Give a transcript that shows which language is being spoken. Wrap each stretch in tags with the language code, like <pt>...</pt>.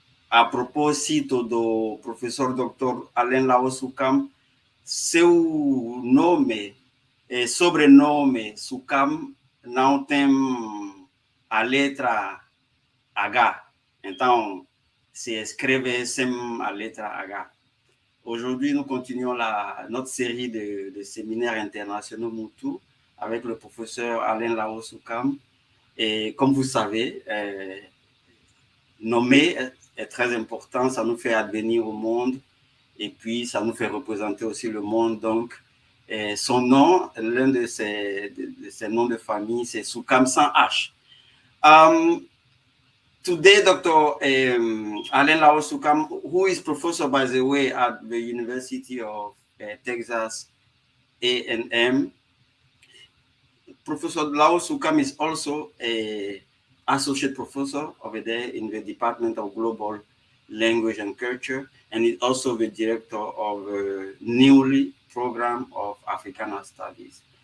<pt>A propósito do professor doutor Alain Lawo-Sukham, seu nome, sobrenome Sukham, não tem a letra H. Então, se escreve sem a letra H.</pt> <fr>Aujourd'hui, nous continuons notre série de séminaires internationaux Muntú avec le professeur Alain Lawo-Sukham. Et comme vous savez, nommer est très important, ça nous fait advenir au monde et puis ça nous fait représenter aussi le monde. Donc, son nom, l'un de ses noms de famille, c'est Sukham sans H.</fr> <en>Today, Dr. Alain Lawo-Sukham, who is professor, by the way, at the University of Texas A&M. Professor Lawo-Sukham is also an associate professor over there in the Department of Global Language and Culture, and is also the director of the newly program of Africana Studies.</en>